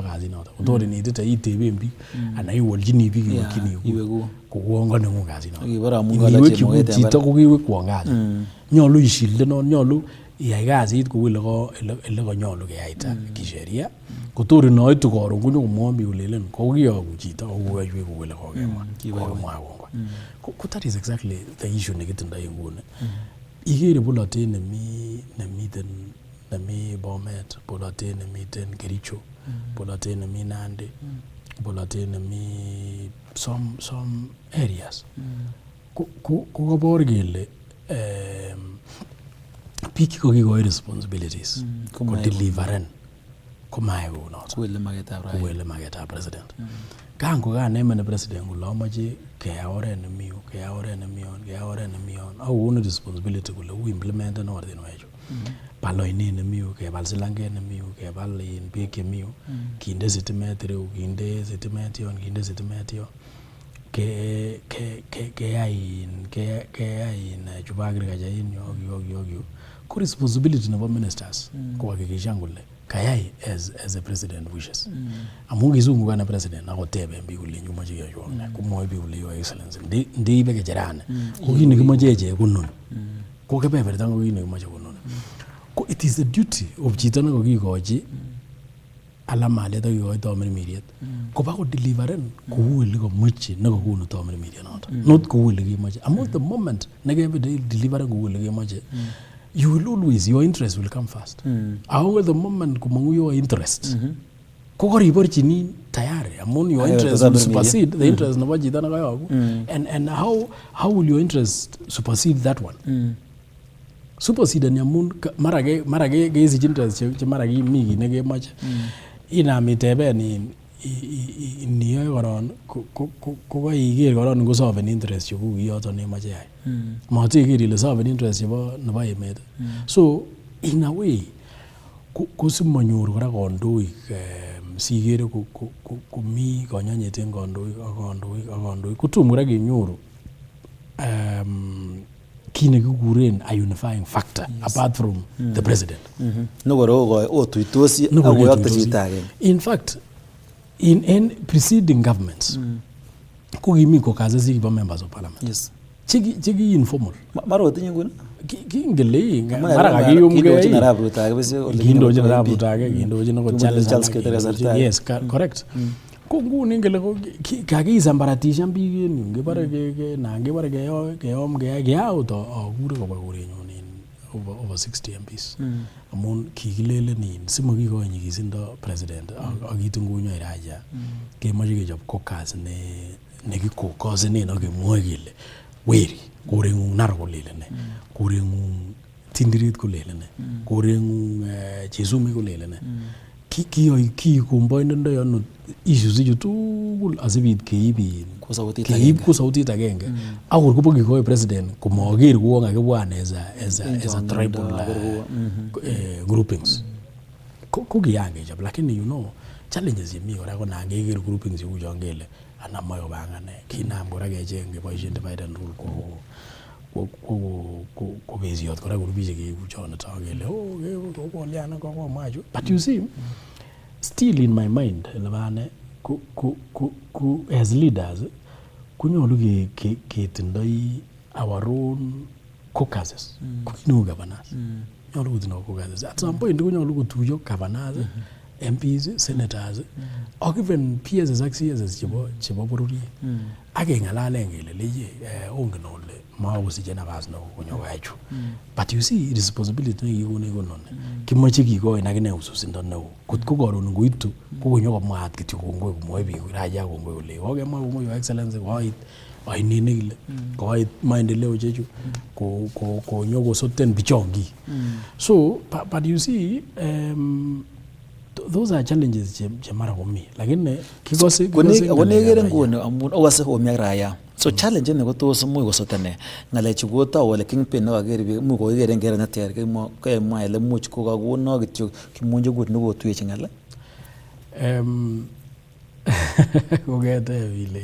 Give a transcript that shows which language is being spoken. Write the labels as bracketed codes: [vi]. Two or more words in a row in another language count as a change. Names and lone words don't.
[kln] kasit noton kotor inetite iteben biik anan iwolchini biik iwekyini kouon koneng'ung kasit noton iniwekyi kut chito kokewekwon kasit nyolu ishildenon nyolu iyai kasit kou ele konyolu keyaita kisheria kotor inoitu koron konyokomwon biik kolelen kokiyoku chito kokoyoiwek kou ele kokemwa kongoi. [en] Ko that is exactly the issue [kln] nekitindoi nguni. Ikere bolotet nemi Bomet, bolotet nemiten Kericho, bolotet nemi Nandi, bolotet nemi [en] some areas. [kln] Ko kabor kele biik chekokikoi responsibilities kodeliveren komayai kounoton kouele maketab president. Kan kokanemen president kole amoche keyai oret nemi yu, keyai oret nemi yon, keyai oret nemi yon, akokonu responsibility kole u implementen ortinwechu. Bal oinet nemi yu, kebal silanget nemi yu, kebal beek chemi yu, kinde sitimet ireu, kinde sitimet yon, kinde sitimet yon. Keyai chubo agriculture en yu. Ko responsibility nebo ministers kuhakikishan kole kayai [en] as a president wishes. [kln] Amun kizungukan president akoteben biik kole nyumoche keyoi ne, komwoe biik kole [en] your excellency [kln] ndiibe kecherani ko kit nekimoche echek kononi. Ko kebeberta ko kit nekimoche kononi. Ko [en] it is the duty of [kln] chito nekokikochi alamalet ak kikochi tamirmiriet koba kodeliveren kou ele komoche nekokonu tamirmiriet noton, not kou ele kemoche. Amun [en] the moment [kln] nekebe deliveren kou ele kemoche, [en] you will always, your interest will come first. However, the moment kumangu your interest, [kln] kokoriborchini tayari. [en] Amun your interest will supersede the interest [kln] nebo chito nekayoku. [en] And how will your interest supersede that one? [kln] Supersede ni amun mara kesich interest che mara kimi kit nekemoche. Inam iteben niyoe koron kokoiker koron ngosoven interest chekuk kiyoton nemoche yai. Mateker ile soven interest nebo emet. So [en] in a way [kln] kosimonyor kora kondoik sikere komi konyonyet en kondoik kotom kora kenyoru kit nekikuren [en] a unifying factor apart from the president. In fact, in preceding governments, [kln] kukimi kokazesi kibo [en] members of parliament. Yes. [kln] Chiki informal. Maro tinye nguni? Kingele mara kakiyumke. Kindochin arap Rutage, kindochin akot Charles. [en] Yes, correct. [kln] Ko nguni ingele kakisambaratishan biik en yu, ngebore keyom keyauto akure koba korenyun [en] over 60 MPs. [kln] Amun kikilelen simakikoi nyikisindo president akitungunyo iraja kemoche kechop kokas nekikokosenen ak kemwoe kele weri koreng'ung nar kolele ne, koreng'ung tindirit kolele ne, koreng'ung chesumi kolele ne. Kikomboinendo ano issues ichu tugul asibit keib ko sautit agenge akor kobo kikoi president komoker kouon kakibwan [en] as a tribal groupings [kln] ko kiyangechop, lakini [en] you know challenges [kln] chemi kora ko nan keker groupings cheu chon kele anamoe kobangane kinam kora kecheng keboisien [en] divide and rule [kln] ko besiot kora grupisiek cheu chon toku kele kokolian kokomwa chu. [en] But you see, still in my mind elebane as leaders [kln] kunyolu ketindoi [en] our own caucuses kukineu governors. [kln] Nyolu kotindoi caucuses. [en] At some point [kln] kunyolu kotuyo [en] governors, MPs, senators, or even PSs ak CSs [kln] chebo bororiet. Ak keng'alalen kele leye ongen ole makosiche nafas neo konyokoyai chu. [en] But you see responsibility [kln] nekikone kononi. Kimoche kikoin akine ususindo neo. Kotko koron ngoitu kokonyokomwaat kityo kongoi komwoe biik raja kongoi kole kokemwa kongoi [en] your excellency [kln] koit ainet nekile koit maendeleo chechu konyokosoten bichongi. [en] So but you see those are challenges [kln] che mara komi, lakini kikose konekere nguni amun owase omi ak raya So challenge ne ko tos muy kosotane ngalechu kotau wala kingpin ne kaker biik mu ko kere ngere neter kemwa ile much ko kakono kityo kimunje kut ne kotuyechi ngala. Kongete vile